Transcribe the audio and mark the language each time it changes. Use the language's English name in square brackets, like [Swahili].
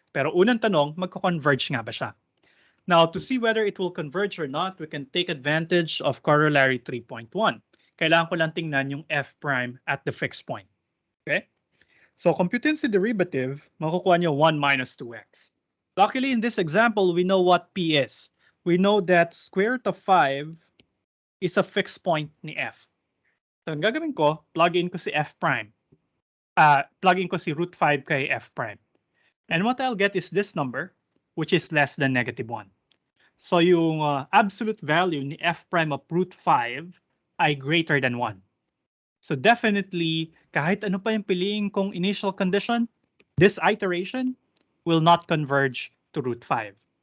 [Filipino] Pero unang tanong, magko-converge nga ba siya? [English] Now, to see whether it will converge or not, we can take advantage of corollary 3.1. [Filipino] Kailangan ko lang tingnan yung f prime [English] at the fixed point. [Filipino] Okay? [English] So, computing the derivative, [Filipino] makukuha niyo [English] 1 minus 2x. Luckily, in this example, we know what p is. We know that square root of 5 is a fixed point ni f. [Filipino] So, ang gagawin ko, plug in ko si f prime. Plug in ko si root 5 kay f prime. [English] And what I'll get is this number, which is less than negative 1. [Filipino] So yung absolute value ni f prime of root 5 ay greater than 1. So definitely, kahit ano pa yung piliin kong initial condition, [English] this iteration will not converge to root 5.